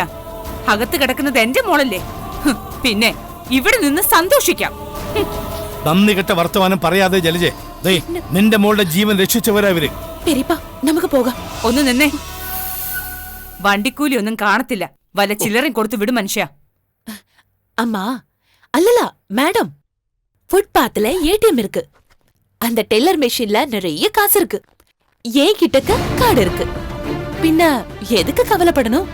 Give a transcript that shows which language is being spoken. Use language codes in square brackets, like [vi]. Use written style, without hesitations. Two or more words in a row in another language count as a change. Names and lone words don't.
[ml] അകത്ത് കിടക്കുന്നത് എന്റെ മോളല്ലേ? പിന്നെ ഇവിടെ നിന്ന് സന്തോഷിക്കാം. നന്ദി കെട്ട വർത്തമാനം പറയാതെ ജലജെ. നിന്റെ മോളുടെ ജീവൻ രക്ഷിച്ചവരാ ഇവര്. നമുക്ക് പോകാം. ഒന്ന് നിന്നേ. വണ്ടിക്കൂലി ഒന്നും കാണത്തില്ല. വല്ല ചില്ലറയും കൊടുത്ത് വിടും മനുഷ്യ. [ta] அம்மா அல்லல மேடம், ஃபுட்பாத்ல ஏடிஎம் இருக்கு. அந்த டெல்லர் மெஷின்ல நிறைய காசு இருக்கு. ஏன் கிட்டக்க கார்டு இருக்கு. பின்ன எதுக்கு கவலைப்படணும்?